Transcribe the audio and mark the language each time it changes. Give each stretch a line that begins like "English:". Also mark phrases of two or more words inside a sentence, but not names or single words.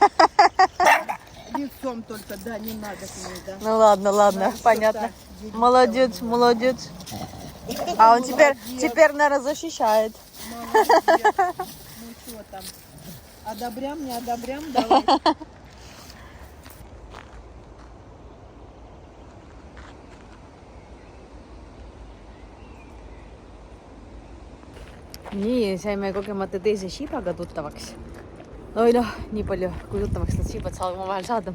Russian: Лицом только, да, не надо к ней, да. Ну ладно, Надо понятно. что-то Молодец, делать. молодец. А он теперь, наверное, защищает. Молодец. Ну что там? Одобрям, не одобрям, давай.
Estonian: Nii, saime kogemata teise Shibaga tuttavaks. Oi noh, nii palju, kui tuttavaks nad Shibad saavad omavahel saada.